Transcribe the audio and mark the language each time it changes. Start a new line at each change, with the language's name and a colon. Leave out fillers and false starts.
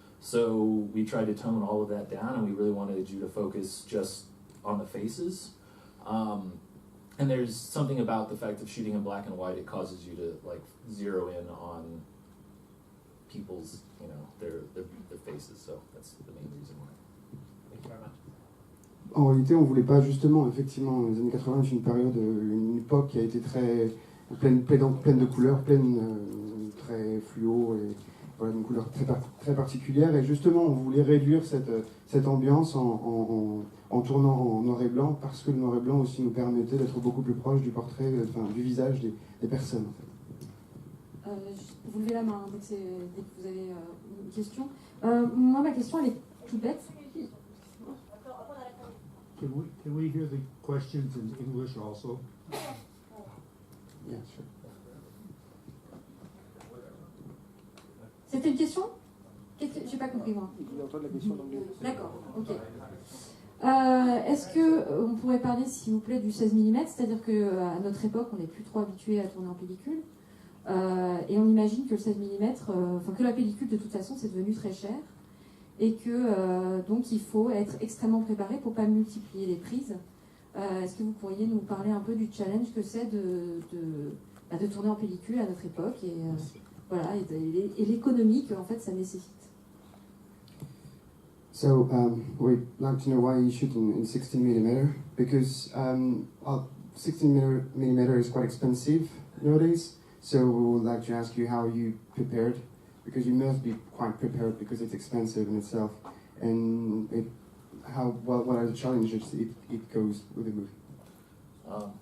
English: So we tried to tone all of that down, and we really wanted you to focus just on the faces. And there's something about the fact of shooting in black and white, it causes you to like zero in on people's, their faces. So that's the main reason why. Thank you very much.
French: En réalité, on ne voulait pas justement, effectivement, les années 80, c'est une période, une époque qui a été très pleine de couleurs, très fluo, et voilà, une couleur très particulière. Et justement, on voulait réduire cette ambiance en tournant en noir et blanc, parce que le noir et blanc aussi nous permettait d'être beaucoup plus proche du portrait, du visage des personnes. En fait. Vous levez la main dès que vous avez une question. Moi, ma question, elle est toute bête.
English: Can we hear the questions in English also? Yeah, sure.
French: C'était une question ? J'ai pas compris, moi. Je voulais entendre la question en anglais. D'accord, ok. Est-ce qu'on pourrait parler, s'il vous plaît, du 16 mm ? C'est-à-dire qu'à notre époque, on n'est plus trop habitué à tourner en pellicule. Et on imagine que le 16 mm, que la pellicule, de toute façon, c'est devenu très cher. Et que donc il faut être extrêmement préparé pour ne pas multiplier les prises. Est-ce que vous pourriez nous parler un peu du challenge que c'est de tourner en pellicule à notre époque et l'économie que en fait ça nécessite?
English: So we'd like to know why you shoot in 16 mm, because 16 mm is quite expensive nowadays. So we would like to ask you how you prepared, because you must be quite prepared because it's expensive in itself, and what are the challenges it goes with the movie?